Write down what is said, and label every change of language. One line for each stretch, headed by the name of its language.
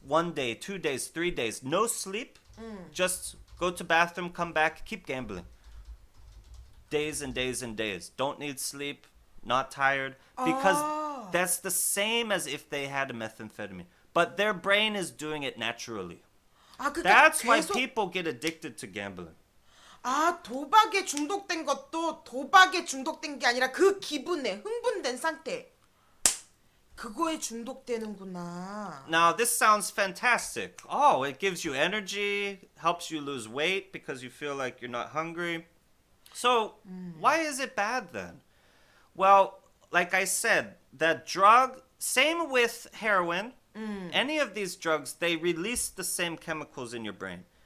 English: 1 day, 2 days, 3 days. No sleep. Just go to bathroom, come back, keep gambling. Days and days and days. Don't need sleep, not tired. Because that's the same as if they had a methamphetamine. But their brain is doing it naturally.
Korean: 아, 그러니까
English: That's why
Korean: 계속
English: people get addicted to gambling.
Korean: 아, 도박에 중독된 것도 도박에 중독된 게 아니라 그 기분에 흥분된 상태. 그거에 중독되는구나.
English: Now, this sounds fantastic. Oh, it gives you energy, helps you lose weight because you feel like you're not hungry. So, why is it bad then? Well, like I said, that drug, same with heroin, any of these drugs, they release the same chemicals in your brain.